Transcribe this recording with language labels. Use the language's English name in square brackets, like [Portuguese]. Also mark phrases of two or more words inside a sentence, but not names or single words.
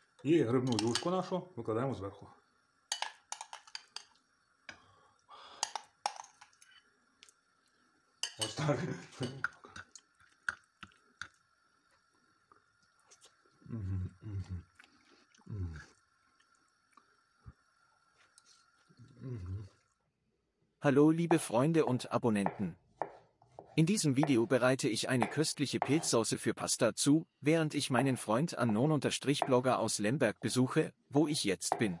[Ukrainian] І грибну юшку нашу викладаємо зверху. Ось так. [German] Hallo liebe Freunde und Abonnenten. In diesem Video bereite ich eine köstliche Pilzsauce für Pasta zu, während ich meinen Freund Unknown_Blogger aus Lemberg besuche, wo ich jetzt bin.